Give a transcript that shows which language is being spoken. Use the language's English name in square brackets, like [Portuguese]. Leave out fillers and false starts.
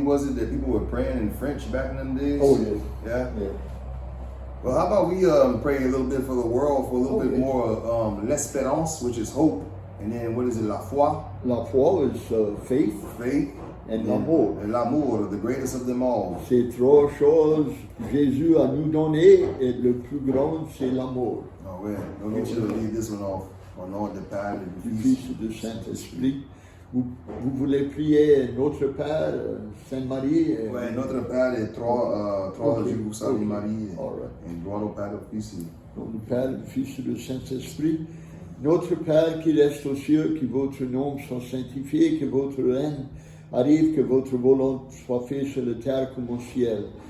[English] Was it that people were praying in French back in them days? Oh yeah. Yeah. Well, how about we pray a little bit for the world, for a little bit more l'espérance, which is hope, and then what is it, la foi? La foi is faith. Faith. And l'amour. And l'amour, the greatest of them all. [French] C'est trois choses Jésus a nous donné, et le plus grand, c'est l'amour. Oh ouais, [English] don't get you to leave this one off. [French] Au nom du Père et du Fils et du Saint-Esprit. Vous voulez prier Notre Père, Sainte Marie? Oui, Notre Père et trois je vous salue Marie. Et gloire au Père et au Fils. Nom du Père, du Fils et du Saint-Esprit. Notre Père qui reste aux cieux, que votre nom soit sanctifié, que votre règne arrive, que votre volonté soit faite sur la terre comme au ciel.